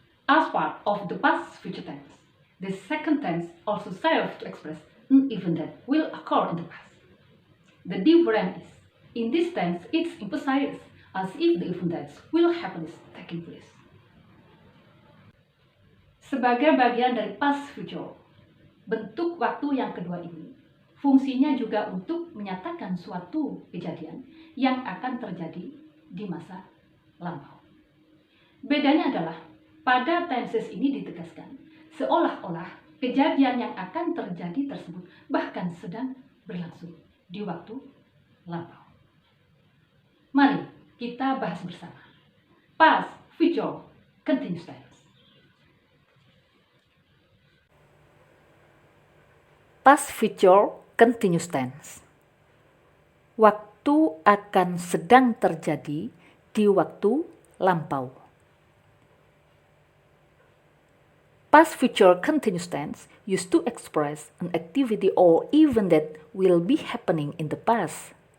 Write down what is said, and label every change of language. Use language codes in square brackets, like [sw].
[en] As part of the past future tense, the second tense also serves to express an event that will occur in the past. The difference is, in this tense, it's emphasized as if the event that will happen is taking place. [id] Sebagai bagian dari past future, bentuk waktu yang kedua ini fungsinya juga untuk menyatakan suatu kejadian yang akan terjadi di masa lampau. Bedanya adalah pada tenses ini ditegaskan seolah-olah kejadian yang akan terjadi tersebut bahkan sedang berlangsung di waktu lampau. Mari kita bahas bersama. [en] Past, future, continuous tense. Past future continuous tense. [id] Waktu akan sedang terjadi di waktu lampau. [en] Past future continuous tense used to express an activity or event that will be happening in the past.